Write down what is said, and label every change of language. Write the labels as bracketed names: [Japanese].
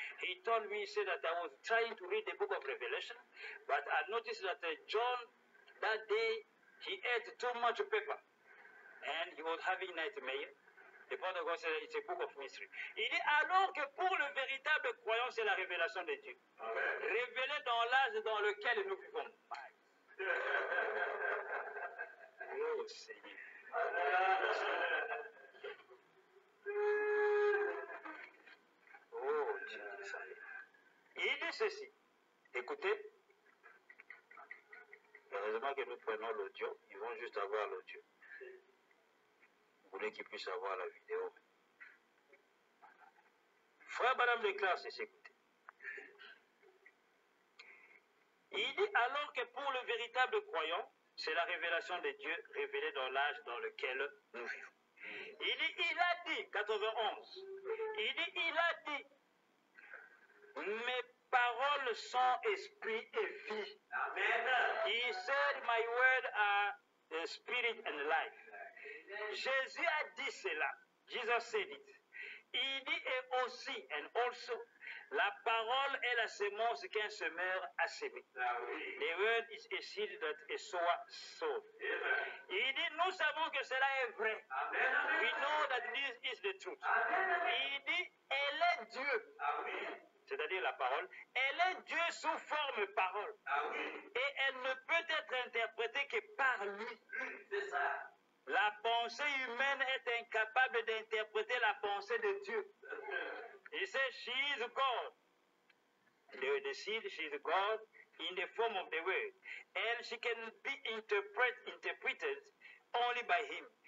[English] He told me, he said that I was trying to read the book of Revelation, but I noticed that John, that day, he ate too much paper, and he was having nightmare. The Father God said it's a book of mystery. [French] Il dit alors que pour le véritable croyant, c'est la révélation de Dieu. Révélée dans l'âge dans lequel nous vivons. Oh Seigneur. Oh Dieu. Il dit ceci. Écoutez. Heureusement que nous prenons l'audio. Ils vont juste avoir l'audio. Vous voulez qu'ils puissent avoir la vidéo. Frère Branham déclare ceci, écoutez. Il dit alors que pour le véritable croyant, c'est la révélation de Dieu révélée dans l'âge dans lequel nous vivons. Il a dit, 91, il a dit, mes paroles sont esprit et vie. Amen. [English] He said, my words are the spirit and life. [French] Jésus a dit cela. [English] Jesus said it. [French] Il dit et aussi, [English] and also, [French] la parole est la semence qu'un semeur a semée. [English] The word is a seed that a sower sowed. [French] Il dit, nous savons que cela est vrai. [English] We know that this is the truth. [French] Il dit, elle est Dieu. C'est-à-dire la parole. Elle est Dieu sous forme parole. Et elle ne peut être interprétée que par lui. C'est ça. La pensée humaine est incapable d'interpréter la pensée de Dieu. [English] He says she is God. The seed, she is God in the form of the word. And she can be interpreted only by him.